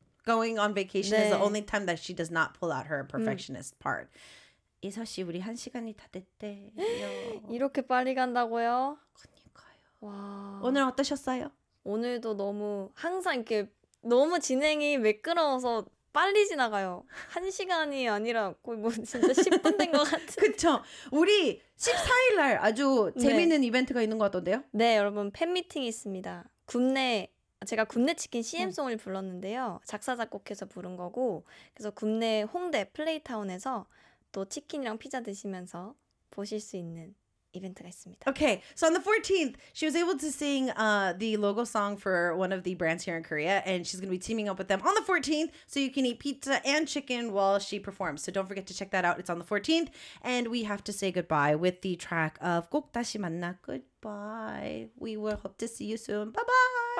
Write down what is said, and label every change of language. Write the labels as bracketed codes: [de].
[en] Going on vacation 네. is the only time that she does not pull out her perfectionist part. [ko] 이서 씨, 우리 한 시간이 다 됐대요. 이렇게 빨리 간다고요? 그러니까요. 와. 오늘 어떠셨어요? 오늘도 너무 항상 이렇게 너무 진행이 매끄러워서 빨리 지나가요. 한 시간이 아니라 거의 뭐 진짜 10분 된 것 같은데. 그쵸. 우리 14일 날 아주 재밌는 네. 이벤트가 있는 것 같던데요? 네, 여러분 팬미팅이 있습니다. 국내 제가 굽네치킨 CM송을 불렀는데요. 작사 작곡해서 부른 거고 그래서 굽네 홍대 플레이타운에서 또 치킨이랑 피자 드시면서 보실 수 있는 이벤트가 있습니다. [en] Okay, so on the 14th, she was able to sing the logo song for one of the brands here in Korea, and she's going to be teaming up with them on the 14th, so you can eat pizza and chicken while she performs. So don't forget to check that out. It's on the 14th, and we have to say goodbye with the track of 꼭 다시 만나. Goodbye. We will hope to see you soon. Bye-bye!